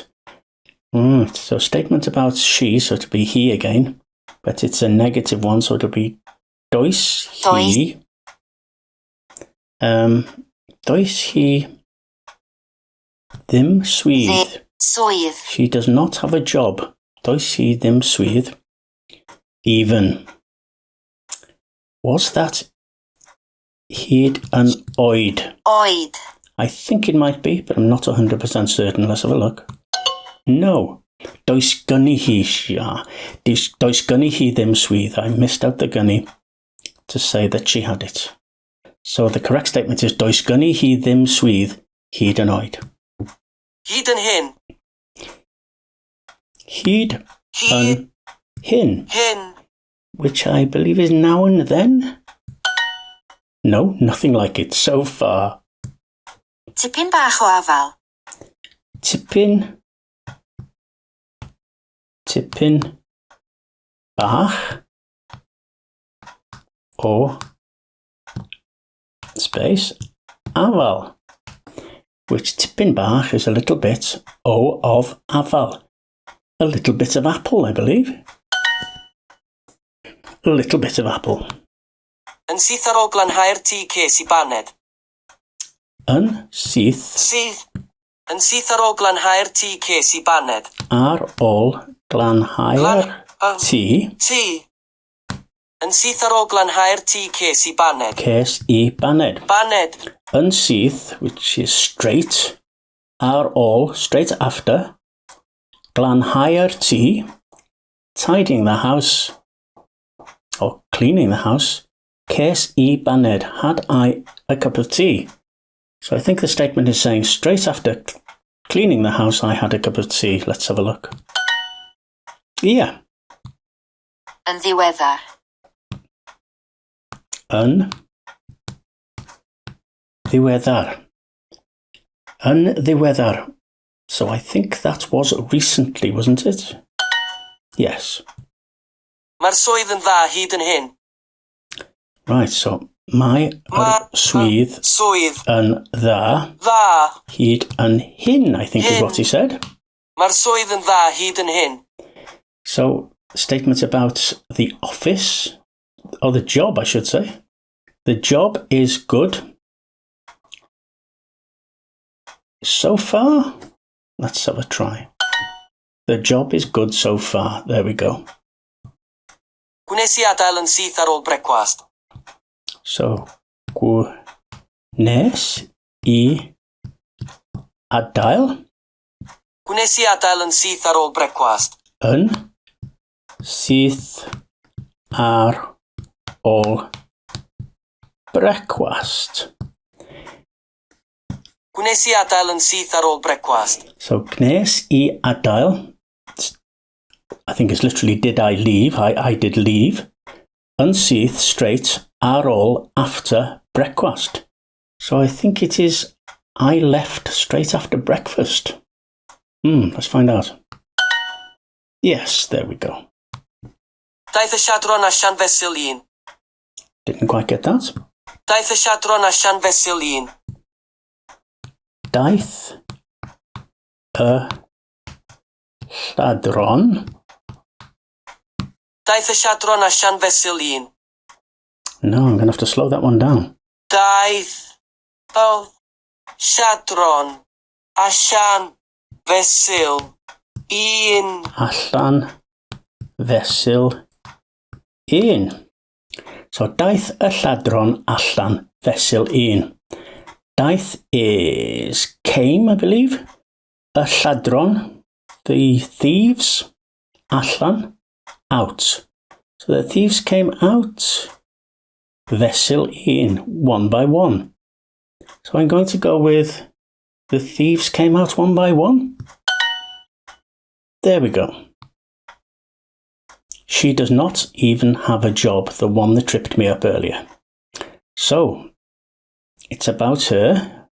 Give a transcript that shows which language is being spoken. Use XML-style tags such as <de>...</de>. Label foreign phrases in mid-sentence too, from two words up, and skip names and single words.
<en>So statement about she, so it'll be he again. But it's a negative one, so it'll be does he.</en> <cy>Does he ddim swydd?</cy> <en>She does not have a job.</en> <cy>Does he ddim swydd?</cy> <en>Even. Was that</en> <cy>hyd yn oed? Oed.</cy> <en>I think it might be, but I'm not 100% certain. Let's have a look. No.</en> <cy>Does gynni hi. Does gynni hi ddim swydd.</cy> <en>I missed out the gynni to say that she had it. So the correct statement is</en> <cy>does gynni hi ddim swydd hyd yn oed. Hyd yn hyn. Hyd yn hyn. Hyn.</cy> <en>Which I believe is now and then. No, nothing like it so far.</en> <cy>Tipyn bach o afal. Tipyn bach o space afal, which tipyn bach</cy> <en>is a little bit of</en> <cy>afal.</cy> <en>A little bit of apple, I believe. A little bit of apple.</en> <cy>Yn syth ar ôl glanhau'r tŷ ces I baned. Yn syth. Yn syth ar ôl glanhau'r tŷ ces I baned. Ar ôl glanhau'r tŷ. Yn syth ar ôl glanhau'r tŷ ces I baned. Ces I baned. Baned. Yn syth,</cy> <en>which is straight.</en> <cy>Ar ôl,</cy> <en>straight after.</en> <cy>Glanhau'r tŷ.</cy> <en>Tidying the house. Or cleaning the house.</en> <cy>Ces I baned.</cy> <en>Had I a cup of tea? So I think the statement is saying straight after cleaning the house, I had a cup of tea. Let's have a look. Yeah.</en> <cy>Yn ddiweddar. Yn ddiweddar. Yn ddiweddar.</cy> <en>So I think that was recently, wasn't it? Yes.</en> <cy>Mae'r swydd yn dda hyd yn hyn.</cy> <en>Right, so</en> <cy>mae swydd yn dda hyd yn hyn,</cy> <en>I think is what he said.</en> <cy>Mae'r swydd yn dda hyd yn hyn.</cy> <en>So, statement about the office, or the job, I should say. The job is good. So far, let's have a try. The job is good so far. There we go.</en> <cy>Gwnes I adael yn syth ar ôl brecwast. So, gwnes I adael. Gwnes I adael yn syth ar ôl brecwast. Yn syth ar ôl brecwast. Gwnes I adael yn syth ar ôl brecwast. So, gwnes I adael.</cy> <en>I think it's literally did I leave. I did leave. Yn syth straight ar ôl after brecwast. So I think it is I left straight after breakfast. Let's find out. Yes, there we go.</en> <cy>Daeth y siadron allan fesul un.</cy> <en>Didn't quite get that.</en> <cy>Daeth y siadron allan fesul un. Daeth y lladron. Daeth y siadron allan fesul un.</cy> <en>No, I'm going to have to slow that one down.</en> <cy>Daeth y siadron allan fesul un. Allan fesul un. So, daeth y lladron allan fesul un.</cy> <en>Daeth is came, I believe.</en> <cy>Y lladron,</cy> <en>the thieves, allan, out. So the thieves came out.</en> <cy>Fesul un,</cy> <en>one by one. So I'm going to go with the thieves came out one by one. There we go. She does not even have a job, the one that tripped me up earlier. So, it's about her.</en>